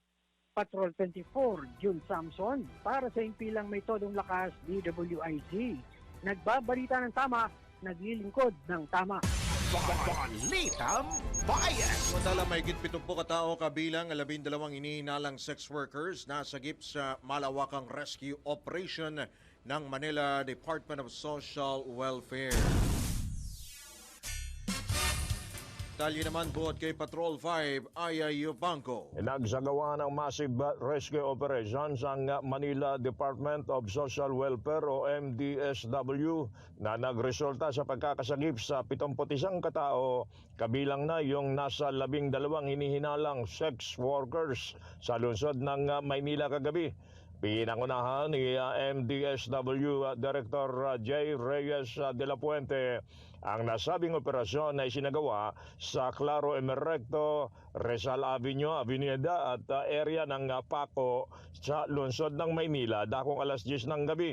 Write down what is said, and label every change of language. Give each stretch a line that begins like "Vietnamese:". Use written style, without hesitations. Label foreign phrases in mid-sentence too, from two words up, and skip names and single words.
Filipino: Patrol 24, June Samson, para sa impilang may todong lakas, DWIZ. Nagbabalita ng tama, naglilingkod ng tama. Balitang Bayan. Samantala, may higit 70 katao kabilang 12 inihinalang
English: sex workers
Filipino: na sagip sa malawakang
English: rescue operation
Filipino: ng Manila Department of Social Welfare. Talye naman buhat kay Patrol 5, Aya Yubanco. Nagsagawa ng
English: massive rescue operations
Filipino: ang Manila Department of Social Welfare o MDSW na nagresulta sa pagkakasagip sa 71 katao, kabilang na yung nasa 12 hinihinalang
English: sex workers
Filipino: sa lungsod ng Maynila kagabi. Pinangunahan ni MDSW Director J. Reyes de la Puente ang nasabing operasyon na isinagawa sa Claro Emerecto, Rizal Avenue, Avenida at area ng Paco sa lungsod ng Maynila dakong alas 10 ng gabi.